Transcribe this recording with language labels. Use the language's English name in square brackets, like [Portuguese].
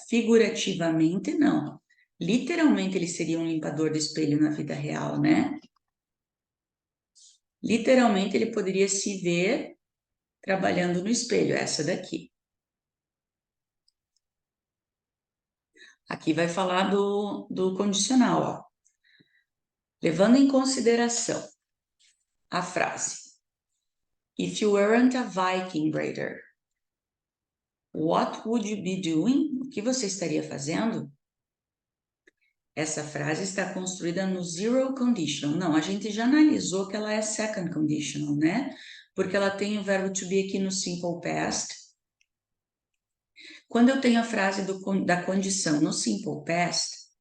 [Portuguese] Figurativamente, não. Literalmente ele seria um limpador de espelho na vida real, né? Literalmente ele poderia se ver trabalhando no espelho, essa daqui. Aqui vai falar do condicional, ó. Levando em consideração a frase [English] If you weren't a Viking Raider, what would you be doing? [Portuguese] O que você estaria fazendo? Essa frase está construída no zero conditional. Não, a gente já analisou que ela é second conditional, né? Porque ela tem o verbo to be aqui no simple past. Quando eu tenho a frase da condição no simple past,